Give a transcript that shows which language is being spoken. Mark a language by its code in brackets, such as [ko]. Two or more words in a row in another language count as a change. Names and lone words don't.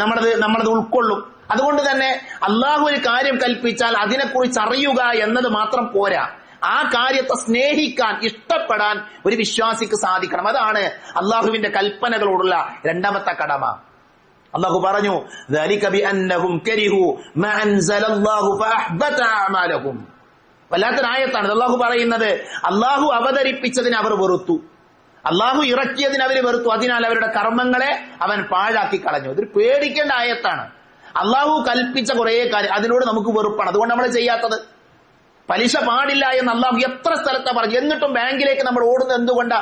[ml] നമ്മളത് ഉൾക്കൊള്ളും. അതുകൊണ്ട് തന്നെ അള്ളാഹു ഒരു കാര്യം കൽപ്പിച്ചാൽ അതിനെക്കുറിച്ച് അറിയുക എന്നത് മാത്രം പോരാ, ആ കാര്യത്തെ സ്നേഹിക്കാൻ, ഇഷ്ടപ്പെടാൻ ഒരു വിശ്വാസിക്ക് സാധിക്കണം. അതാണ് അള്ളാഹുവിന്റെ കൽപ്പനകളോടുള്ള രണ്ടാമത്തെ കടമ. അള്ളാഹു പറഞ്ഞു, [ar] ذَلِكَ بِأَنَّهُمْ كَرِهُوا مَا أَنزَلَ اللَّهُ فَأَحْبَطَ أَعْمَالَهُمْ. [ml] വല്ലാത്തൊരു ആയത്താണ്. അള്ളാഹു പറയുന്നത്, അള്ളാഹു അവതരിപ്പിച്ചതിന് അവർ വെറുത്തു, അള്ളാഹു ഇറക്കിയതിന് അവർ വെറുത്തു, അതിനാൽ അവരുടെ കർമ്മങ്ങളെ അവൻ പാഴാക്കി കളഞ്ഞു. ഇതൊരു പേടിക്കേണ്ട ആയത്താണ്. അള്ളാഹു കൽപ്പിച്ച കുറെ കാര്യം, അതിനോട് നമുക്ക് വെറുപ്പാണ്, അതുകൊണ്ട് നമ്മൾ ചെയ്യാത്തത്. പലിശ പാടില്ല എന്ന് അള്ളാഹു എത്ര സ്ഥലത്താ പറഞ്ഞു, എന്നിട്ടും ബാങ്കിലേക്ക് നമ്മൾ ഓടുന്നത് എന്തുകൊണ്ടാ?